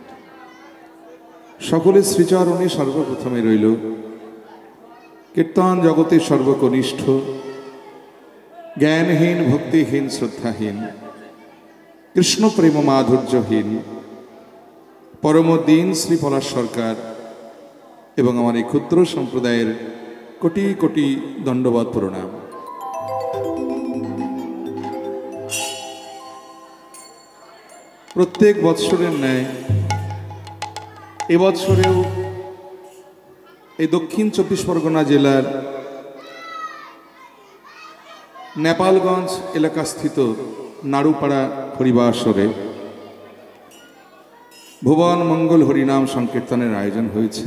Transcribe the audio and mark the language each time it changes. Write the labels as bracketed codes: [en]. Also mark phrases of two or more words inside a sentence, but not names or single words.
[bn] সকলে শ্রীচরণে সর্বপ্রথমে রইল কীর্তন জগতে সর্বকনিষ্ঠ জ্ঞানহীন ভক্তিহীন শ্রদ্ধাহীন কৃষ্ণ প্রেম মাধুর্যহীন পরম দীন শ্রী পলাশ সরকার এবং আমার এই ক্ষুদ্র সম্প্রদায়ের কোটি কোটি দণ্ডবৎ প্রণাম। প্রত্যেক বৎসরের ন্যায় এবছরেও এই দক্ষিণ 24 পরগনা জেলার নেপালগঞ্জ এলাকাস্থিত নাড়ুপাড়া হরিবাসরে ভুবন মঙ্গল হরিনাম সংকীর্তনের আয়োজন হয়েছে।